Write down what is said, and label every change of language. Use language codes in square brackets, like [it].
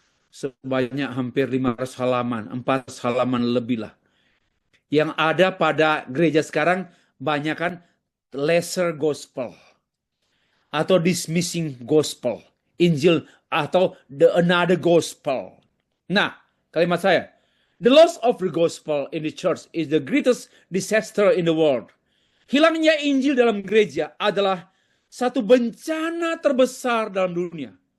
[id] Sebanyak hampir 500 halaman. 400 halaman lebih lah. Yang ada pada gereja sekarang banyak kan [en] lesser gospel [id] atau [en] dismissing gospel, [id] Injil atau [en] the another gospel. [id] Nah, kalimat saya, [en] the loss of the gospel in the church is the greatest disaster in the world. [id] Hilangnya Injil dalam gereja adalah satu bencana terbesar dalam dunia.